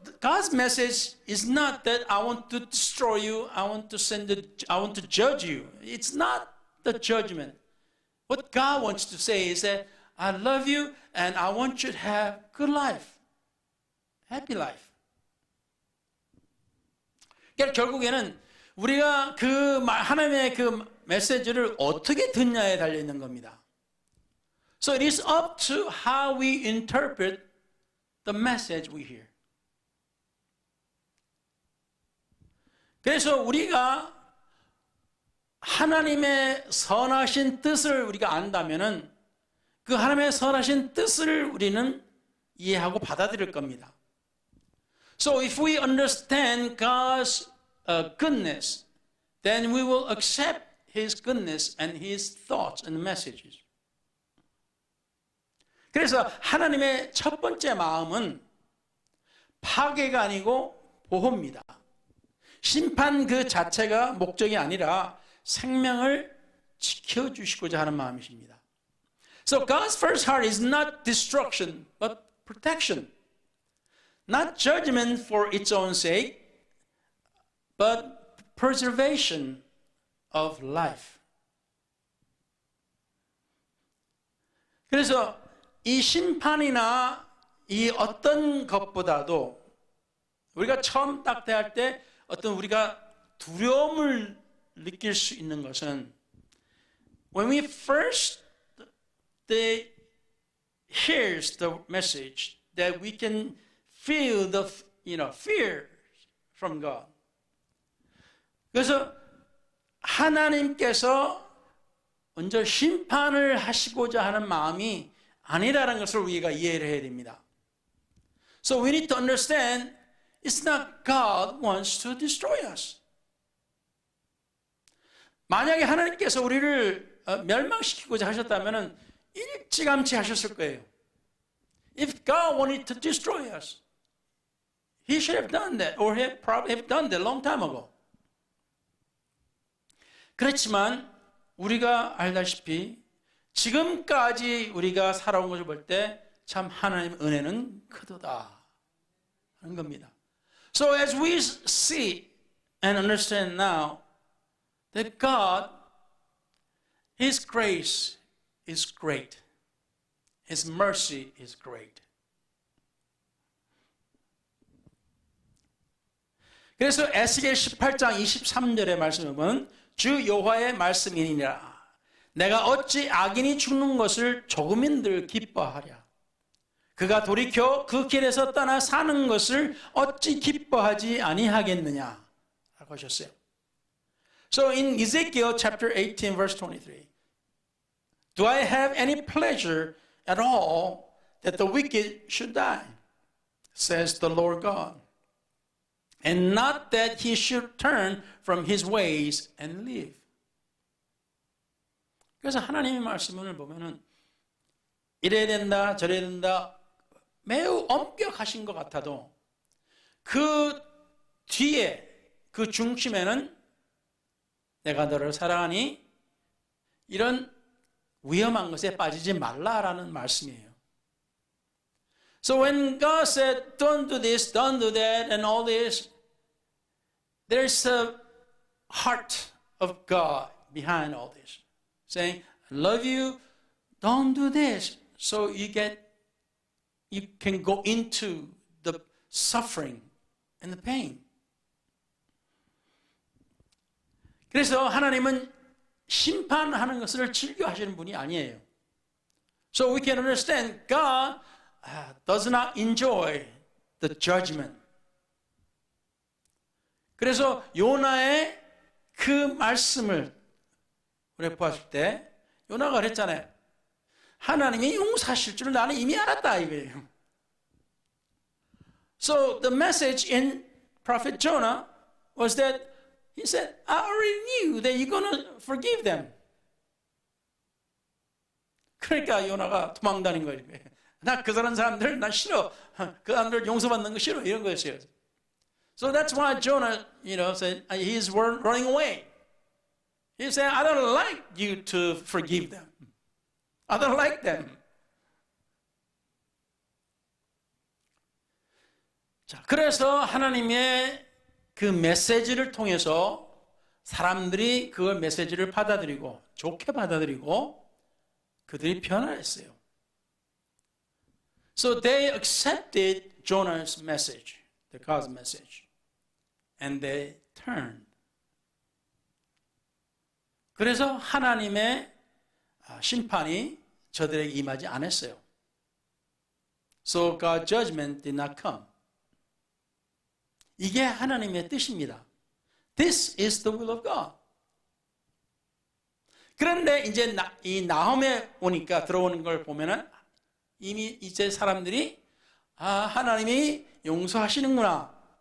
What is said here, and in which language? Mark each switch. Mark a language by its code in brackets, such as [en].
[en] God's message is not that I want to destroy you, I want to judge you. It's not the judgment. What God wants to say is that I love you and I want you to have good life, happy life. [ko] 그러니까 결국에는 우리가 하나님의 그 메시지를 어떻게 듣냐에 달려 있는 겁니다. [en] So it is up to how we interpret the message we hear. [ko] 그래서 우리가 하나님의 선하신 뜻을 우리가 안다면은 그 하나님의 선하신 뜻을 우리는 이해하고 받아들일 겁니다. [en] So if we understand God's goodness, then we will accept His goodness and His thoughts and messages. [ko] 그래서 하나님의 첫 번째 마음은 파괴가 아니고 보호입니다. 심판 그 자체가 목적이 아니라 생명을 지켜주시고자 하는 마음이십니다. [en] So God's first heart is not destruction, but protection. Not judgment for its own sake, but preservation of life. [ko] 그래서 이 심판이나 이 어떤 것보다도 우리가 처음 딱 대할 때 어떤 우리가 두려움을 느낄 수 있는 것은 [en] when we first hears the message that we can feel the fear from God. [ko] 그래서 하나님께서 먼저 심판을 하시고자 하는 마음이 아니라는 것을 우리가 이해를 해야 됩니다. [en] So we need to understand it's not God wants to destroy us. [ko] 만약에 하나님께서 우리를 멸망시키고자 하셨다면 일찌감치 하셨을 거예요. [en] If God wanted to destroy us, He should have done that, or He probably have done that a long time ago. [ko] 그렇지만 우리가 알다시피 지금까지 우리가 살아온 것을 볼 때 참 하나님의 은혜는 크도다 하는 겁니다. [en] So as we see and understand now that God, His grace is great. His mercy is great. [ko] 그래서 에스겔 18장 23절의 말씀을 보면 주 여호와의 말씀이니라. 내가 어찌 악인이 죽는 것을 조금인들 기뻐하랴. 그가 돌이켜 그 길에서 떠나 사는 것을 어찌 기뻐하지 아니하겠느냐 라고 하셨어요. [en] So in Ezekiel chapter 18 verse 23, do I have any pleasure at all that the wicked should die, says the Lord God, and not that he should turn from his ways and live. [ko] 그래서 하나님의 말씀을 보면은 이래야 된다 저래야 된다 매우 엄격하신 것 같아도 그 뒤에 그 중심에는 내가 너를 사랑하니 이런 위험한 것에 빠지지 말라라는 말씀이에요. [en] So when God said don't do this, don't do that and all this, there's a heart of God behind all this. Saying, I love you, don't do this. So you can go into the suffering and the pain. [ko] 그래서 하나님은 심판하는 것을 즐겨하시는 분이 아니에요. [en] So we can understand God does not enjoy the judgment. [ko] 그래서 요나의 그 말씀을 우리가 보았을 때 요나가 그랬잖아요. 하나님이 용서하실 줄은 나는 이미 알았다 이거예요. [en] So the message in Prophet Jonah was that he said, I already knew that you're going to forgive them. [ko] 그러니까 요나가 도망다닌 거예요. 나 그 사람들 나 싫어. 그 사람들 용서받는 거 싫어. 이런 거였어요. [en] So that's why Jonah, said he's running away. He said, I don't like you to forgive them. I don't like them. [ko] 자, 그래서 하나님의 그 메시지를 통해서 사람들이 그 메시지를 받아들이고 좋게 받아들이고 그들이 변화했어요. [en] So they accepted Jonah's message, the God's message, and they turned. [ko] 그래서 하나님의 심판이 저들에게 임하지 않았어요. [en] So God's judgment did not come. [ko] 이게 하나님의 뜻입니다. [en] This is the will of God. [ko] 그런데 이제 이 나홈에 오니까 들어오는 걸 보면은 이미 이제 사람들이 하나님이 용서하시는구나.